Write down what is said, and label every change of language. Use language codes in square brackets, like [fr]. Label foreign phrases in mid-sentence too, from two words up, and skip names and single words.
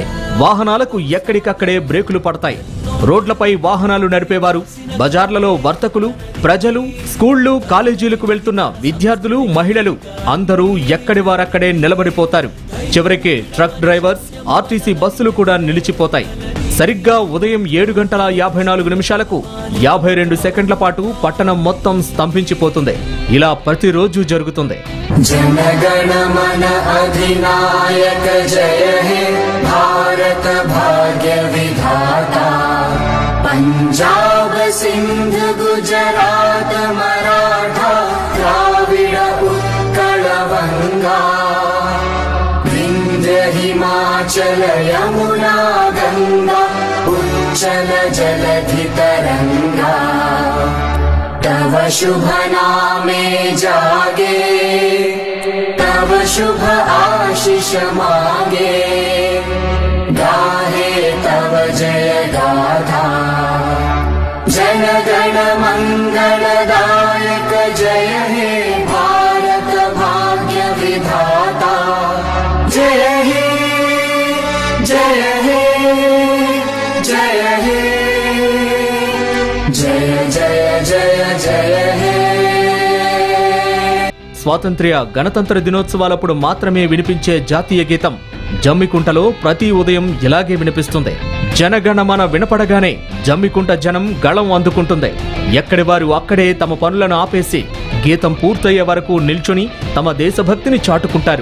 [te] వాహనాలకు ఎక్కడికక్కడే బ్రేకులు పడతాయి. రోడ్లపై వాహనాలు నడిపేవారు, బజార్లలో వర్తకులు, ప్రజలు, స్కూళ్లు, కాలేజీలకు వెళ్తున్న విద్యార్థులు, మహిళలు అందరూ ఎక్కడి వారక్కడే నిలబడిపోతారు. చివరికి [en] truck drivers, [te] ఆర్టీసీ బస్సులు కూడా నిలిచిపోతాయి. సరిగ్గా ఉదయం 7:54 52 సెకండ్ల పాటు పట్టణం మొత్తం స్తంభించిపోతుంది. ఇలా ప్రతిరోజు జరుగుతుంది. [bn] জনগণমন অধিনায়ক জয় হে ভারত ভাগ্য বিধাতা পাঞ্জাব সিন্ধ গুজরাট মারাঠা দ্রাবিড় উৎকল গঙ্গা বিন্ধ্য হিমাচল যমুনা গঙ্গা উচ্চল জলধি তরঙ্গা তব শুভ নামে জাগে তব শুভ আশীষ মাঙ্গে গাহে তব জয় গাথা জন গণ মঙ্গলদায়ক জয় হে ভারত ভাগ্য বিধাতা জয় হে জয় হে জয় হে জয় জয় জয় জয় হে [te] స్వాతంత్ర్య గణతంత్ర దినోత్సవాలప్పుడు మాత్రమే వినిపించే జాతీయ గీతం జమ్మికుంటలో ప్రతి ఉదయం ఇలాగే వినిపిస్తుంది. జనగణమన వినపడగానే జమ్మికుంట జనం గళం అందుకుంటుంది. ఎక్కడి వారు అక్కడే తమ పనులను ఆపేసి గీతం పూర్తయ్యే వరకు నిల్చుని తమ దేశభక్తిని చాటుకుంటారు.